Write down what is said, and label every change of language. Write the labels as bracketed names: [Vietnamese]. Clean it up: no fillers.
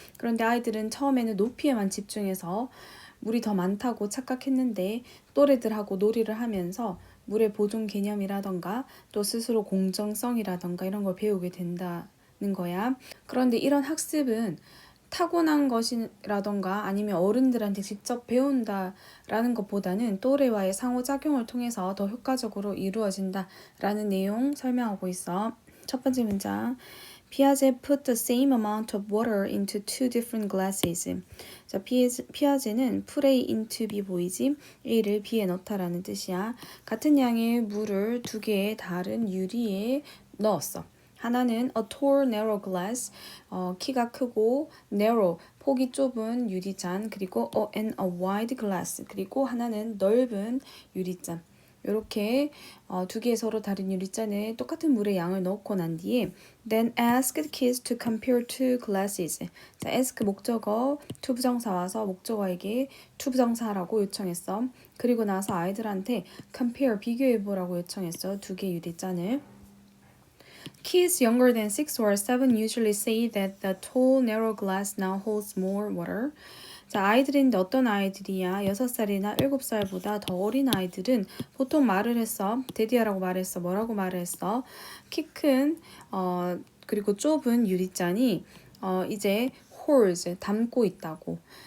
[Korean] 그런데 아이들은 처음에는 높이에만 집중해서 물이 더 많다고 착각했는데, 또래들하고 놀이를 하면서 물의 보존 개념이라던가 또 스스로 공정성이라던가 이런 걸 배우게 된다는 거야. 그런데 이런 학습은 타고난 것이라던가 아니면 어른들한테 직접 배운다라는 것보다는 또래와의 상호작용을 통해서 더 효과적으로 이루어진다라는 내용 설명하고 있어. 첫 번째 문장. [English] Piaget put the same amount of water into two different glasses. [Korean] 자, 피아제는 [English] put A into B [Korean] 보이지? A를 B에 넣다라는 뜻이야. 같은 양의 물을 두 개의 다른 유리에 넣었어. 하나는 [English] a tall narrow glass, [Korean] 키가 크고 narrow, 폭이 좁은 유리잔, 그리고 [English] and a wide glass, [Korean] 그리고 하나는 넓은 유리잔. 이렇게 두 개의 서로 다른 유리잔에 똑같은 물의 양을 넣고 난 뒤에 [English] then asked kids to compare two glasses. [Korean] 자, ask 목적어 to 부정사 와서 목적어에게 to 부정사라고 요청했어. 그리고 나서 아이들한테 compare 비교해보라고 요청했어. 두 개의 유리잔을. [English] Kids younger than 6 or 7 usually say that the tall narrow glass now holds more water. [Korean] 자, 아이들인데 어떤 아이들이야? 6살이나 7살보다 더 어린 아이들은 보통 말을 했어. 데디아라고 말했어. 뭐라고 말을 했어? 키 큰, 그리고 좁은 유리잔이 이제 holds, 담고 있다고.